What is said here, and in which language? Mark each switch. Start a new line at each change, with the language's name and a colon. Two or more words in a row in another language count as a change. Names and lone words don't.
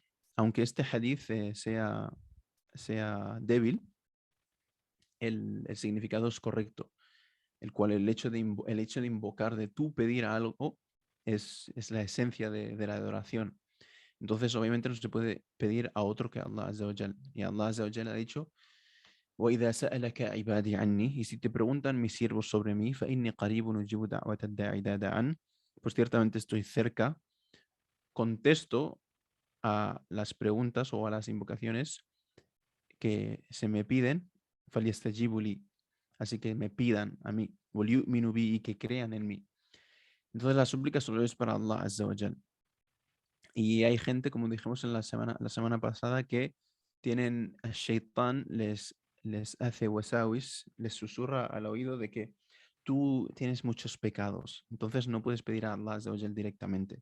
Spanish: Aunque este hadith sea débil, el significado es correcto, el cual el hecho de invocar, de tú pedir algo, es la esencia de la adoración. Entonces, obviamente, no se puede pedir a otro que a
Arabic: الله عز وجل.
Spanish: Y
Arabic: الله عز وجل
Spanish: ha dicho,
Arabic: وَإِذَا سَأَلَكَ عِبَادِي عَنِّي,
Spanish: y si te preguntan mis siervos sobre mí,
Arabic: فَإِنِّي قَرِيبٌ أُجِيبُ دَعْوَةَ الدَّاعِ إِذَا دَعَانِ,
Spanish: pues ciertamente estoy cerca, contesto a las preguntas o a las invocaciones que se me piden,
Arabic: فَلْيَسْتَجِيبُوا لِي,
Spanish: así que me pidan a mí,
Arabic: وَلْيُؤْمِنُوا بِي,
Spanish: y que crean en mí. Entonces la súplica solo es para
Arabic: الله عز وجل.
Spanish: Y hay gente, como dijimos en la semana pasada, que tienen, el Shaitán les hace wasawis, les susurra al oído de que tú tienes muchos pecados, entonces no puedes pedir a
Arabic: الله عز وجل
Spanish: directamente.